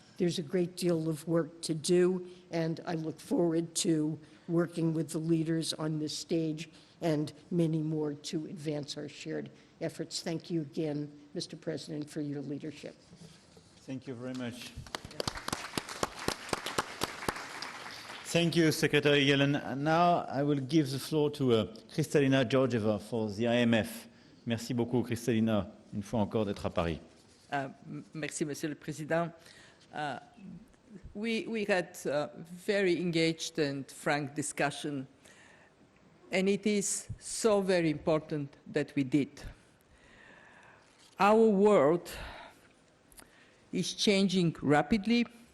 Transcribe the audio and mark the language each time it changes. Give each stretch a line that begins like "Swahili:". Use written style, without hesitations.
English: There's a great deal of work to do, and I look forward to working with the leaders on this stage and many more to advance our shared efforts. Thank you again, Mr. President, for your leadership. Thank you very much. Thank you, Secretary Yellen. Now I will give the floor to Kristalina Georgieva for the IMF.
French: Merci beaucoup, Kristalina, une fois encore d'être à Paris. Merci, Monsieur le Président.
English: We had a very engaged and frank discussion, and it is so very important that we did. Our world is changing rapidly.